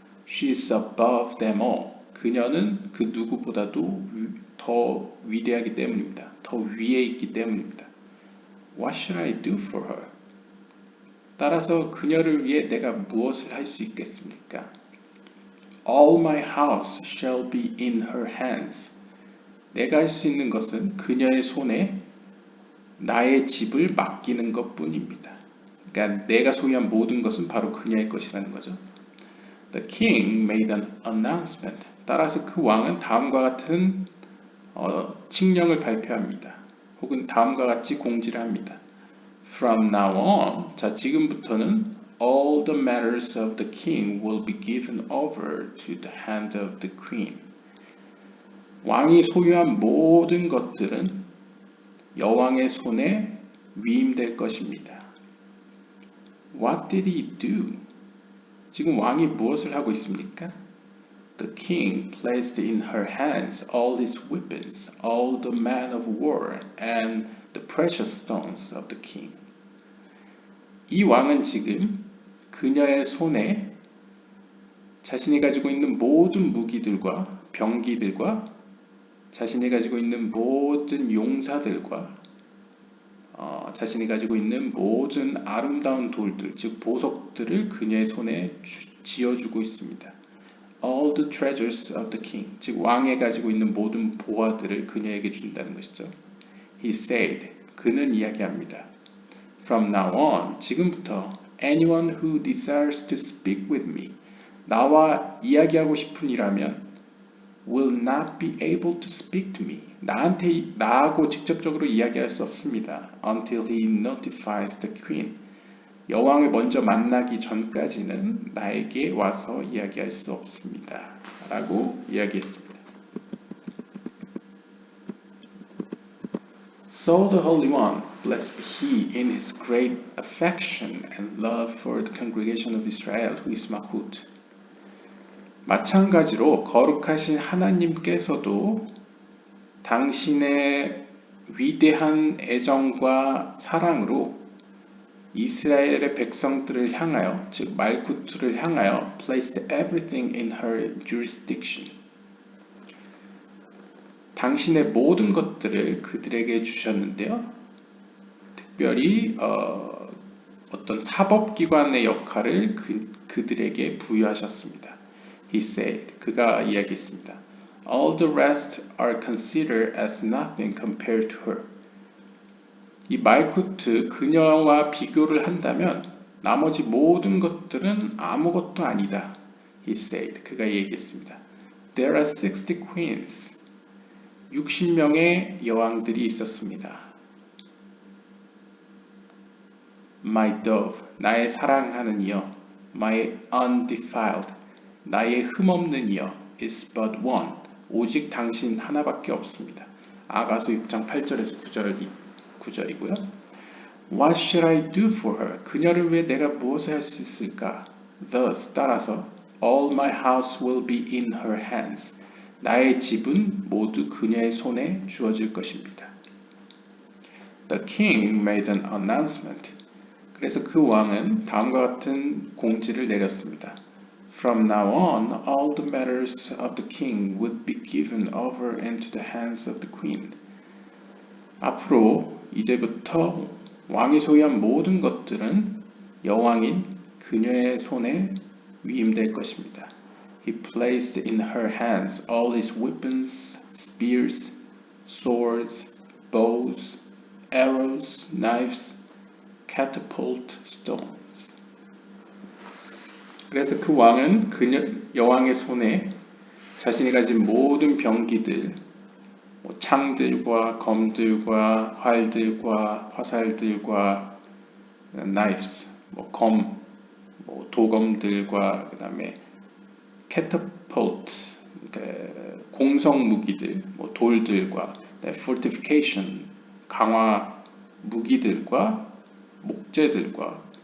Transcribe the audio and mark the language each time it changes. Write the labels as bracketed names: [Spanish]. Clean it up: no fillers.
[English] She is above them all. [Korean] 그녀는 그 누구보다도 더 위대하기 때문입니다. 더 위에 있기 때문입니다. [English] What should I do for her? [Korean] 따라서 그녀를 위해 내가 무엇을 할 수 있겠습니까? [English] All my house shall be in her hands. [Korean] 내가 할 수 있는 것은 그녀의 손에 나의 집을 맡기는 것뿐입니다. 그러니까 내가 소유한 모든 것은 바로 그녀의 것이라는 거죠. [English] The king made an announcement. [Korean] 따라서 그 왕은 다음과 같은 칙령을 발표합니다. 혹은 다음과 같이 공지를 합니다. [English] From now on, [Korean] 자 지금부터는 [English] all the matters of the king will be given over to the hand of the queen. [Korean] 왕이 소유한 모든 것들은 여왕의 손에 위임될 것입니다. [English] What did he do? [Korean] 지금 왕이 무엇을 하고 있습니까? [English] The king placed in her hands all his weapons, all the men of war, and the precious stones of the king. [Korean] 이 왕은 지금 그녀의 손에 자신이 가지고 있는 모든 무기들과 병기들과 자신이 가지고 있는 모든 용사들과 자신이 가지고 있는 모든 아름다운 돌들, 즉 보석들을 그녀의 손에 쥐어주고 있습니다. [English] All the treasures of the king, [Korean] 즉 왕이 가지고 있는 모든 보화들을 그녀에게 준다는 것이죠. [English] He said, [Korean] 그는 이야기합니다. [English] From now on, [Korean] 지금부터 [English] anyone who desires to speak with me, [Korean] 나와 이야기하고 싶은 이라면 [English] will not be able to speak to me. [Korean] 나하고 직접적으로 이야기할 수 없습니다. [English] Until he notifies the queen. [Korean] 여왕을 먼저 만나기 전까지는 나에게 와서 이야기할 수 없습니다. 라고 이야기했습니다. [English] So the Holy One, blessed be He in His great affection and love for the congregation of Israel, who is Mahut. [Korean] 마찬가지로 거룩하신 하나님께서도 당신의 위대한 애정과 사랑으로 이스라엘의 백성들을 향하여, 즉 말쿠트를 향하여 [English] placed everything in her jurisdiction. [Korean] 당신의 모든 것들을 그들에게 주셨는데요. 특별히 어떤 사법기관의 역할을 그들에게 부여하셨습니다. [English] He said, [Korean] 그가 이야기했습니다. [English] All the rest are considered as nothing compared to her. [Korean] 이 말쿠트, 그녀와 비교를 한다면 나머지 모든 것들은 아무것도 아니다. [English] He said, [Korean] 그가 얘기했습니다. [English] There are 60 queens. [Korean] 60명의 여왕들이 있었습니다. [English] My dove, [Korean] 나의 사랑하는 이여. [English] My undefiled, [Korean] 나의 흠없는 이여 [English] is but one. [Korean] 오직 당신 하나밖에 없습니다. 아가서 6장 8절에서 9절이고요. [English] What should I do for her? [Korean] 그녀를 위해 내가 무엇을 할 수 있을까? [English] Thus, [Korean] 따라서 [English] all my house will be in her hands. [Korean] 나의 집은 모두 그녀의 손에 주어질 것입니다. [English] The king made an announcement. [Korean] 그래서 그 왕은 다음과 같은 공지를 내렸습니다. [English] From now on, all the matters of the king would be given over into the hands of the queen. [Korean] 앞으로 이제부터 왕이 소유한 모든 것들은 여왕인 그녀의 손에 위임될 것입니다. [English] He placed in her hands all his weapons, spears, swords, bows, arrows, knives, catapult stones. [Korean] 그래서 그 왕은 여왕의 손에 자신이 가진 모든 병기들, 창들과 검들과 활들과 화살들과 knives, 검, 도검들과 그 다음에 catapult, 공성 무기들, 돌들과 fortification, 강화 무기들과 목재들과